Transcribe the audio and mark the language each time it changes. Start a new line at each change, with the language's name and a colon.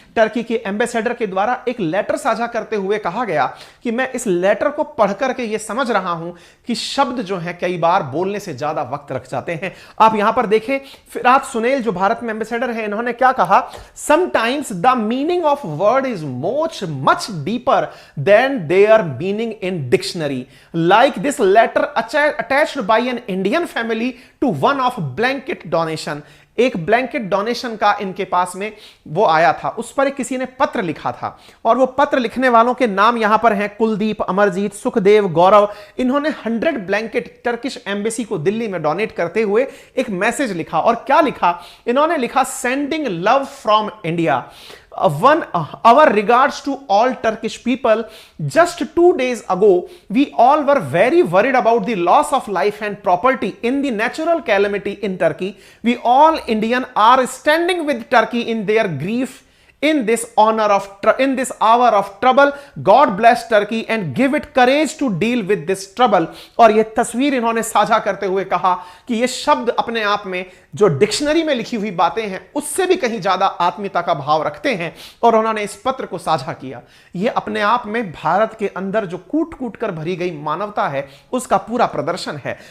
Hindi: Turkey के ambassador के द्वारा एक लेटर साझा करते हुए कहा गया कि मैं इस लेटर को पढ़कर के यह समझ रहा हूं कि शब्द जो है कई बार बोलने से ज्यादा वक्त रख जाते हैं। आप यहां पर देखें, फिरात सुनेल जो भारत में एम्बेसडर है, इन्होंने क्या कहा,
English: Sometimes the meaning of word is much deeper than their meaning in dictionary. Like this letter attached by an Indian family to one of blanket donation.
Hindi: एक ब्लैंकेट डोनेशन का इनके पास में वो आया था, उस पर किसी ने पत्र लिखा था और वो पत्र लिखने वालों के नाम यहां पर हैं कुलदीप, अमरजीत, सुखदेव, गौरव। इन्होंने 100 ब्लैंकेट टर्किश एम्बेसी को दिल्ली में डोनेट करते हुए एक मैसेज लिखा। और क्या लिखा इन्होंने? लिखा,
English: Sending love from India, our regards to all Turkish people. Just 2 days ago we all were very worried about the loss of life and property in the natural calamity in Turkey. We all Indian are standing with Turkey in their grief in this hour of trouble. God bless Turkey and give it courage to deal with this trouble.
Hindi: और ये तस्वीर इन्होंने साझा करते हुए कहा कि ये शब्द अपने आप में जो डिक्शनरी में लिखी हुई बातें हैं उससे भी कहीं ज्यादा आत्मीयता का भाव रखते हैं, और उन्होंने इस पत्र को साझा किया। ये अपने आप में भारत के अंदर जो कूट कूट कर भरी गई मानवता है उसका पूरा प्रदर्शन है।